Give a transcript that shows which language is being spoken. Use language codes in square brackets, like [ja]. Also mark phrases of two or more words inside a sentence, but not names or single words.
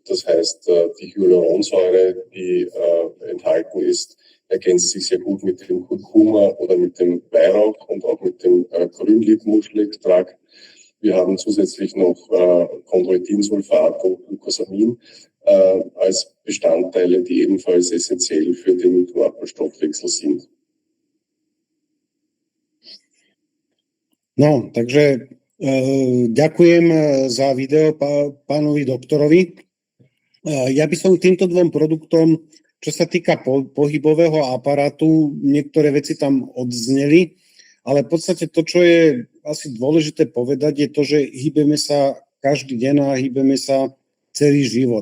[de] Das heißt, die Hyaluronsäure, die enthalten ist, ergänzt sich sehr gut mit dem Kurkuma oder mit dem Weihrauch und auch mit dem Grünliebmuschelextrakt. Wir haben zusätzlich noch Chondroitinsulfat und Glucosamin als Bestandteile, die ebenfalls essentiell für den Knorpelstoffwechsel sind. [sk] No, takže ďakujem za video pánovi doktorovi. Ja by som k týmto dvom produktom, čo sa týka pohybového aparátu, niektoré veci tam odzneli, ale v podstate to, čo je asi dôležité povedať, je to, že hýbeme sa každý deň a hýbeme sa celý život.